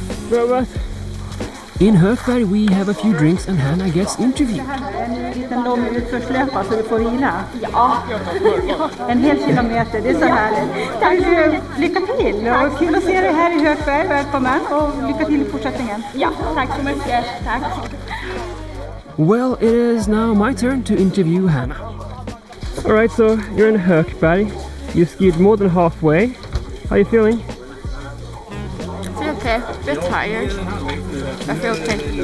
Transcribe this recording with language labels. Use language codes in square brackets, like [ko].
[en] Robot. In Hökberg we have a few drinks and Hannah gets interviewed. [sv] En liten lång utförslöpa så du får vila. Ja. En hel kilometer, det är så härligt. Lycka till och kul att se dig här i Hökberg. Välkommen och lycka till i fortsättningen. Ja, tack så mycket. Tack. [en] Well, it is now my turn to interview Hannah. Alright, so you're in Hökberg. You skied more than halfway. How are you feeling? I feel okay. A bit tired. I feel okay.